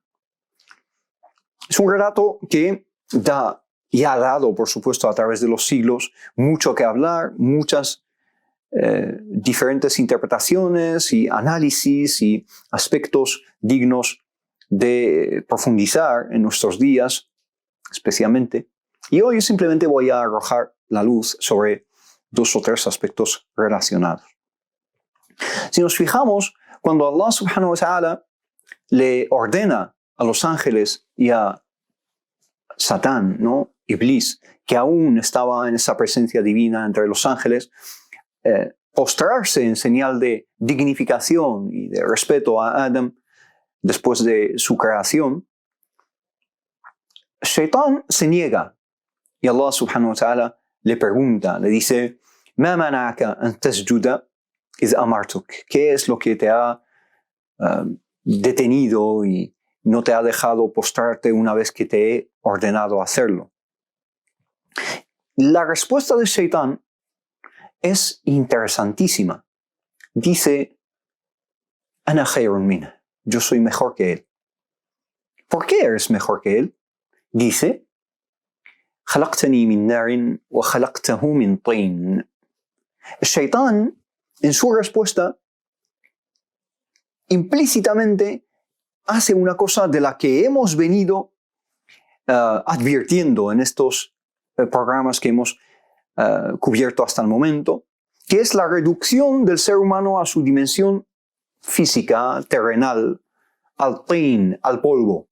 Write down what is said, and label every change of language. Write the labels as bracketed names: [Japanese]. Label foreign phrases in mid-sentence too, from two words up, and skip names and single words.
[Spanish] Es un relato que da y ha dado, por supuesto, a través de los siglos, mucho que hablar, muchas diferentes interpretaciones y análisis y aspectos dignos de profundizar en nuestros días, especialmente. Y hoy simplemente voy a arrojar la luz sobre dos o tres aspectos relacionados. Si nos fijamos, cuando Allah [Arabic] سبحانه وتعالى [Spanish] le ordena a los ángeles y a Satán, ¿no? Iblis, que aún estaba en esa presencia divina entre los ángeles, postrarse en señal de dignificación y de respeto a Adam después de su creación, Shaitán se niega y Allah [Arabic] سبحانه وتعالى [Spanish] le pregunta, le dice: [Arabic] "ما منعك أن تسجد إذ أمرتك", [Spanish] ¿qué es lo que te ha detenido y no te ha dejado postrarte una vez que te he ordenado hacerlo? La respuesta de Shaitán es interesantísima. [Arabic] Dice: "أنا خير منه", [Spanish] yo soy mejor que él. ¿Por qué eres mejor que él? Dice: [Arabic] "خلقتني من نار وخلقته من طين". [Spanish] Shaitán, en su respuesta, implícitamente hace una cosa de la que hemos venido advirtiendo en estos programas que hemos cubierto hasta el momento, que es la reducción del ser humano a su dimensión física, terrenal, al tin, al polvo.